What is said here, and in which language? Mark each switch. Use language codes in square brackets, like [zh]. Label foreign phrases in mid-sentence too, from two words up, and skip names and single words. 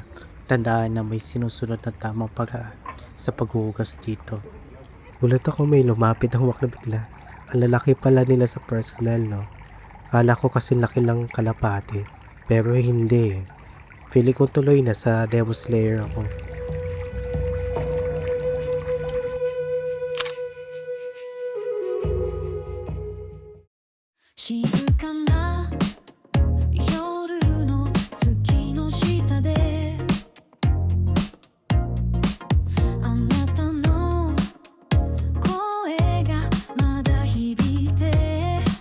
[tl] Tandaan na may sinusunod na tamang paraan sa paghuhugas dito. Gulat ako, may lumapit ang na bigla. Ang lalaki pala nila sa personal, no? Kala ko kasi laki lang kalapati, pero hindi eh. Feeling ko tuloy na sa Demon Slayer ako. [ja] 静かな夜の月の下であなたの声がまだ響いて